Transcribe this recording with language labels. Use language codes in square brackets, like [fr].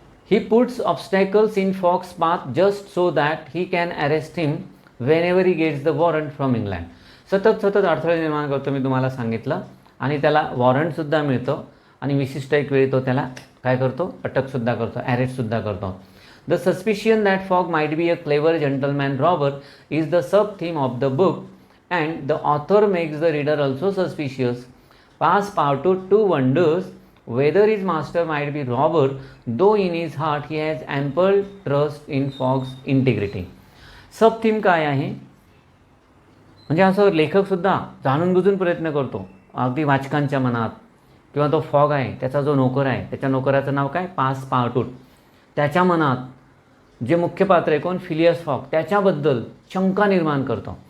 [en] He puts obstacles in Fogg's path just so that he can arrest him whenever he gets the warrant from England. [mr] सतत अडथळे निर्माण करतो, मी तुम्हाला सांगितलं. आणि त्याला वॉरंटसुद्धा मिळतं आणि विशिष्ट एक वेळी तो त्याला काय करतो, अटकसुद्धा करतो, अरेस्टसुद्धा करतो. [en] The suspicion that Fogg might be a clever gentleman robber is the sub theme of the book and the author makes the reader also suspicious. Pass Parto too wonders whether his master might be robber, though in his heart he has ample trust in Fogg's integrity. [mr] Sub theme काय आहे, म्हणजे असं लेखकसुद्धा जाणून बुजून प्रयत्न करतो अगदी वाचकांच्या मनात. किंवा तो फॉग आहे, त्याचा जो नोकर आहे, त्याच्या नोकराचं नाव काय, पासपार्टूट, त्याच्या मनात जे मुख्य पात्र आहे कोण, फिलियस फॉग, त्याच्याबद्दल शंका निर्माण करतो.